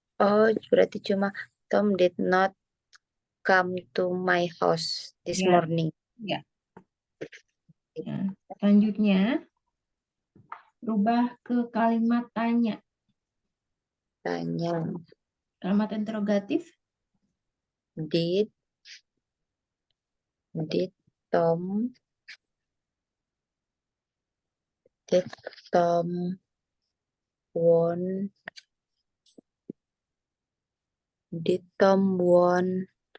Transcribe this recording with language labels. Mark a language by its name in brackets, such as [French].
[English] oh, [Indonesian] berarti cuma [English] Tom did not come to my house this [Indonesian] Ya, [English] morning. [Indonesian] ya. Ya. Selanjutnya, rubah ke kalimat tanya. Tanya, Kalimat interrogatif, [English] did Tom did Tom want did Tom want